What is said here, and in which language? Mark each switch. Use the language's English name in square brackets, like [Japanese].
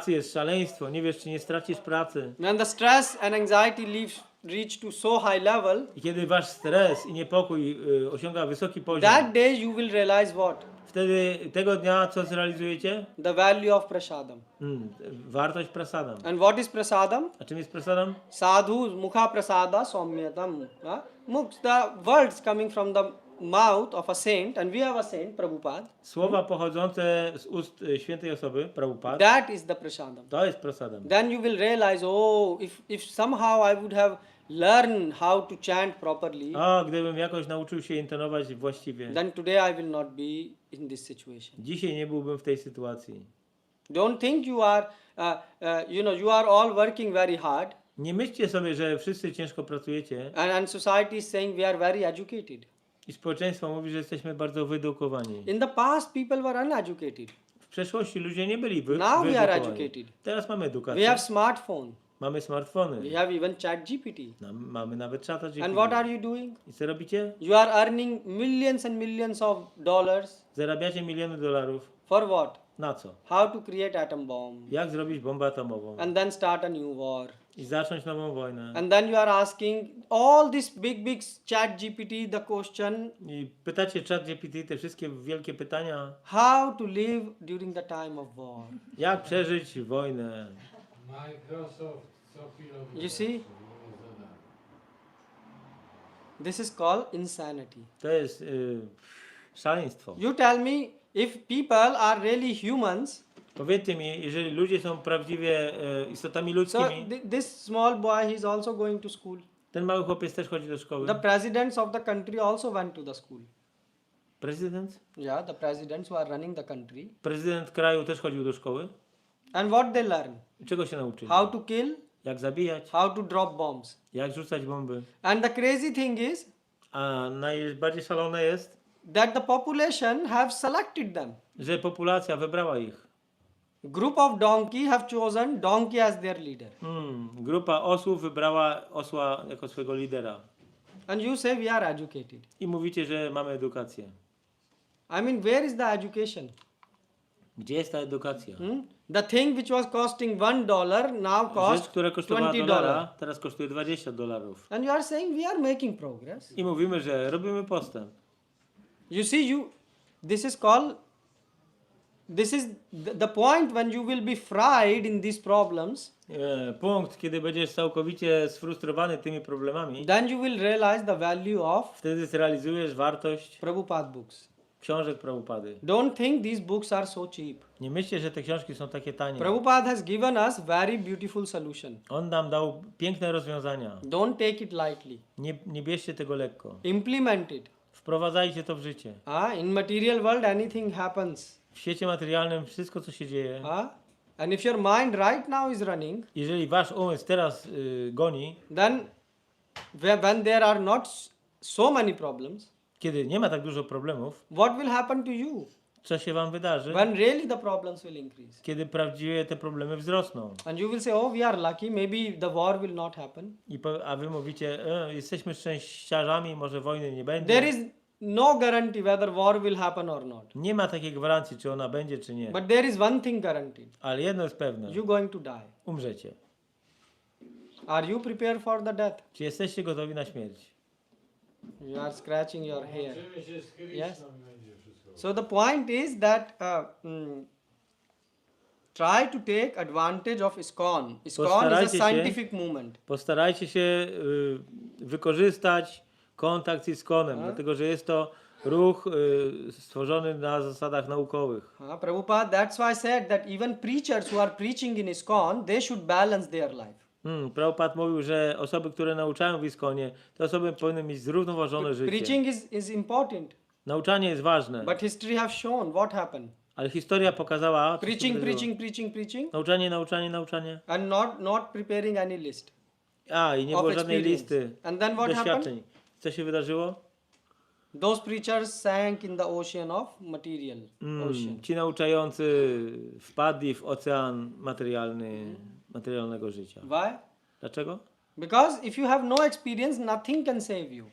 [Polish] pracy jest szaleństwo, nie wiesz, czy nie stracisz pracy. [English] When the stress and anxiety reach to so high level, [Polish] I kiedy wasz stres i niepokój osiąga wysoki poziom, [English] that day you will realize what? [Polish] wtedy tego dnia co zrealizujecie? [English] The value of prasadam. [Polish] Wartość prasadam. [English] And what is prasadam? [Polish] A czym jest prasadam? [Sanskrit] Sadhu mukha prasada somyatam. [English] The words coming from the mouth of a saint, and we have a saint, Prabhupada. [Polish] Słowa pochodzące z ust świętej osoby, Prabhupada, [English] That is the prasadam. [Polish] to jest prasadam. [English] Then you will realize, if somehow I would have learned how to chant properly, [Polish] O, gdybym jakoś nauczył się intonować właściwie, [English] then today I will not be in this situation. [Polish] dzisiaj nie byłbym w tej sytuacji. [English] Don't think you are, you are all working very hard, [Polish] Nie myślcie sobie, że wszyscy ciężko pracujecie [English] and society is saying we are very educated. [Polish] i społeczeństwo mówi, że jesteśmy bardzo wyedukowani. [English] In the past, people were uneducated. [Polish] W przeszłości ludzie nie byli [English] Now we are [Polish] wyedukowani. [English] educated. [Polish] Teraz mamy [English] We [Polish] edukację. [English] have smartphone. [Polish] Mamy smartfony. [English] We have even chat GPT. [Polish] Mamy nawet czata GPT. [English] And what are you doing? [Polish] I co robicie? [English] You are earning millions and millions of dollars. [Polish] Zarabiacie miliony dolarów. [English] For what? [Polish] Na co? [English] How to create atom bomb. [Polish] Jak zrobić bombę atomową? [English] And then start a new war. [Polish] I zacząć nową wojnę. [English] And then you are asking all this big chat GPT the question, [Polish] I pytacie czat GPT te wszystkie wielkie pytania. [English] how to live during the time of war. [Polish] Jak przeżyć wojnę? [English] You see? This is called insanity. [Polish] To jest szaleństwo. [English] You tell me, if people are really humans, [Polish] Powiedzcie mi, jeżeli ludzie są prawdziwie istotami ludzkimi, [English] this small boy, he's also going to school. [Polish] ten mały chłopiec też chodzi do szkoły. [English] The presidents of the country also went to the school. [Polish] Prezydent? [English] Yeah, the presidents who are running the country. [Polish] Prezydent kraju też chodził do szkoły. [English] And what they learn? [Polish] Czego się nauczyli? [English] How to kill, [Polish] Jak zabijać, [English] how to drop bombs. [Polish] jak rzucać bomby. [English] And the crazy thing is [Polish] A najbardziej szalone jest, [English] that the population have selected them. [Polish] że populacja wybrała ich. [English] Group of donkey have chosen donkey as their leader. [Polish] Grupa osłów wybrała osła jako swojego lidera. [English] And you say we are educated. [Polish] I mówicie, że mamy edukację. [English] I mean, where is the education? [Polish] Gdzie jest ta edukacja? [English] The thing which was costing $1 now [Polish] Rzecz, [English] costs [Polish] która kosztowała [English] $20. [Polish] dolara, teraz kosztuje $20. [English] And you are saying we are making progress. [Polish] I mówimy, że robimy postęp. [English] You see, this is the point when you will be fried in these problems. [Polish] Punkt, kiedy będziesz całkowicie sfrustrowany tymi problemami, [English] Then you will realize the value of [Polish] wtedy zrealizujesz wartość [English] Prabhupada books. [Polish] książek Prabhupady. [English] Don't think these books are so cheap. [Polish] Nie myślcie, że te książki są takie tanie. [English] Prabhupada has given us very beautiful solution. [Polish] On nam dał piękne rozwiązania. [English] Don't take it lightly. [Polish] Nie bierzcie tego lekko. [English] Implement it. [Polish] Wprowadzajcie to w życie. [English] In material world anything happens. [Polish] W świecie materialnym wszystko, co się dzieje, [English] And if your mind right now is running, [Polish] jeżeli wasz umysł teraz goni, [English] then when there are not so many problems, [Polish] kiedy nie ma tak dużo problemów, [English] what will happen to you? [Polish] co się wam wydarzy? [English] When really the problems will increase. [Polish] Kiedy prawdziwie te problemy wzrosną. [English] And you will say, oh, we are lucky, maybe the war will not happen. [Polish] A wy mówicie, jesteśmy szczęściarzami, może wojny nie będzie. [English] There is no guarantee whether war will happen or not. [Polish] Nie ma takiej gwarancji, czy ona będzie, czy nie. [English] But there is one thing guaranteed. [Polish] Ale jedno jest pewne. [English] You're going to die. [Polish] Umrzecie. [English] Are you prepared for the death? [Polish] Czy jesteście gotowi na śmierć? [English] You are scratching your hair. [Polish] Łączymy się z Chrystusem [English] Yes. [Polish] i będzie wszystko. [English] So the point is that try to take advantage of ISKCON. ISKCON is a [Polish] Postarajcie się- [English] scientific movement. [Polish] Postarajcie się wykorzystać kontakt z ISKCONem, dlatego że jest to ruch stworzony na zasadach naukowych. [English] Prabhupada, that's why I said that even preachers who are preaching in ISKCON, they should balance their life. [Polish] Prabhupada mówił, że osoby, które nauczają w ISKCONie, te osoby powinny mieć zrównoważone życie. [English] Preaching is important, [Polish] Nauczanie jest ważne, [English] but history have shown what happened. [Polish] ale historia pokazała, co się [English] Preaching, [Polish] wydarzyło. [English] preaching, [Polish] Nauczanie. [English] and not preparing any list [Polish] I nie [English] of [Polish] było żadnej [English] experience. [Polish] listy [English] And then what happened? [Polish] doświadczeń. Co się wydarzyło? [English] Those preachers sank in the ocean of material. [Polish] Ocean. Ci nauczający wpadli w ocean materialnego życia. [English] Why? [Polish] Dlaczego? [English] Because if you have no experience, nothing can save you.